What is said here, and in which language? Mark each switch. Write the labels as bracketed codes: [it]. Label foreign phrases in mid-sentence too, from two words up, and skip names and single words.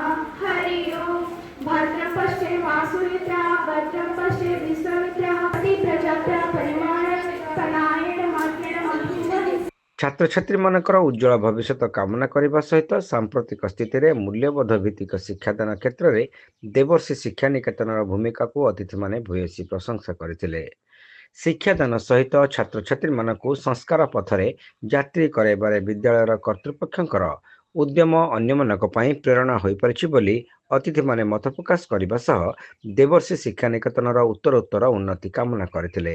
[sa] हरि ओम। भद्रं पश्ये वासुमित्रा भद्रं पश्ये विश्वामित्रा अति प्रजाप्य परिवार सनायन मात्रेण मधुमहि। [or] ଛାତ୍ରଛାତ୍ରୀମାନଙ୍କର ଉଜ୍ଜଳ ଭବିଷ୍ୟତ କାମନା କରିବା ସହିତ ସାମ୍ପ୍ରତିକ ସ୍ଥିତିରେ ମୂଲ୍ୟବୋଧ ଭିତ୍ତିକ ଶିକ୍ଷାଦାନ କ୍ଷେତ୍ରରେ ଦେବର୍ଷି ଶିକ୍ଷା ନିକେତନର ଭୂମିକାକୁ ଅତିଥିମାନେ ଭୂୟସୀ ପ୍ରଶଂସା କରିଥିଲେ। ଶିକ୍ଷାଦାନ ସହିତ ଛାତ୍ରଛାତ୍ରୀମାନଙ୍କୁ ସଂସ୍କାର ପଥରେ ଯାତ୍ରୀ କରାଇବାରେ ବିଦ୍ୟାଳୟର କର୍ତ୍ତୃପକ୍ଷଙ୍କର ଉଦ୍ୟମ ଅନ୍ୟମାନଙ୍କ ପାଇଁ ପ୍ରେରଣା ହୋଇପାରିଛି ବୋଲି ଅତିଥିମାନେ ମତ ପ୍ରକାଶ କରିବା ସହ ଦେବର୍ଷି ଶିକ୍ଷା ନିକେତନର ଉତ୍ତରୋତ୍ତର ଉନ୍ନତି କାମନା କରିଥିଲେ।